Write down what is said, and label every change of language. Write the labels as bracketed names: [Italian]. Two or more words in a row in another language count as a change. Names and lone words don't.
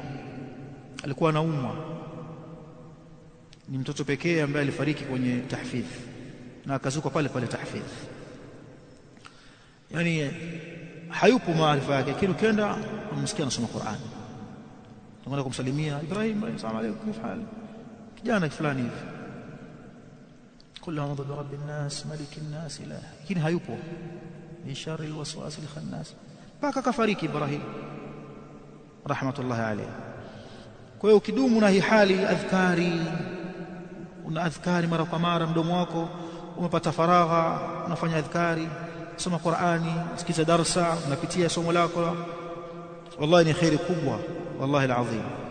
[Swahili] Alikuwa anaumwa, ni mtoto pekee ambaye alifariki kwenye tahfidh na akazuka pale pale tahfidh, yani hayupo maarifa yake, lakini ukienda umsikia anasoma Qur'an, tunakwenda kumsalimia Ibrahim, [Arabic] السلام عليكم، كيف الحال, [Swahili] kijana fulani hivi, [Arabic] قل أعوذ برب الناس ملك الناس إله, [Swahili] lakini hayupo, [Arabic] من شر الوسواس الخناس, [Swahili] mpaka kafariki Ibrahim [Arabic] رحمة الله عليه. [Swahili] Kwa hiyo ukidumu na hii hali adhkari, una adhkari mara kwa mara, mdomo wako umepata faragha, unafanya adhkari, soma Qur'ani, sikiza darsa, unapitia somo lako, wallahi ni khairi kubwa, [Arabic] والله العظيم.